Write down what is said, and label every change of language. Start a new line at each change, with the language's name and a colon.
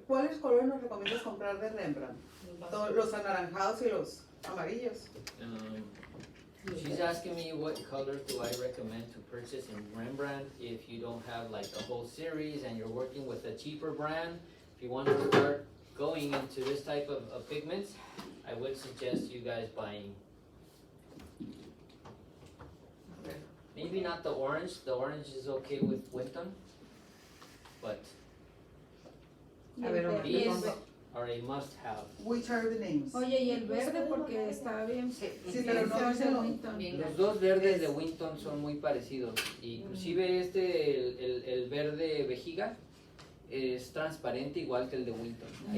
Spanish: ¿Cuáles colores nos recomiendas comprar de Rembrandt? Los anaranjados y los amarillos.
English: She's asking me what colors do I recommend to purchase in Rembrandt if you don't have like a whole series and you're working with a cheaper brand. If you want to start going into this type of pigments, I would suggest you guys buying. Maybe not the orange is okay with Winton, but
Spanish: A ver, Omar,
English: these
Spanish: te pongo.
English: are a must have. Which are the names?
Spanish: Oye, y el verde porque está bien. Sí, pero no dicen lo- Los dos verdes de Winton son muy parecidos. Inclusive el verde vejiga es transparente igual que el de Winton. Ahí,